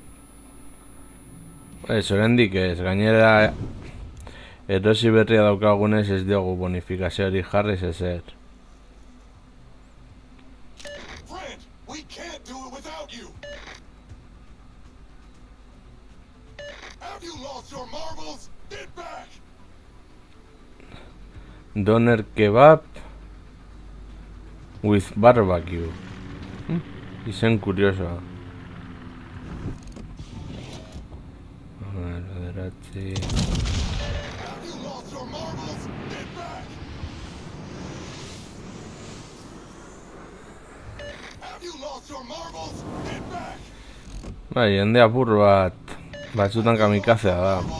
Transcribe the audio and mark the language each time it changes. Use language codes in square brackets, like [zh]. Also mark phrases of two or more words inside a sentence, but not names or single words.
[eu] Oraindik ez, gainera erosi berria daukagunez ez diogu bonifikazioari jarriz ezer. [en] Doner kebab with barbecue. [eu] Izen kuriosoa. Bederatzi. Bai, jende apur bat batzutan kamikazea da.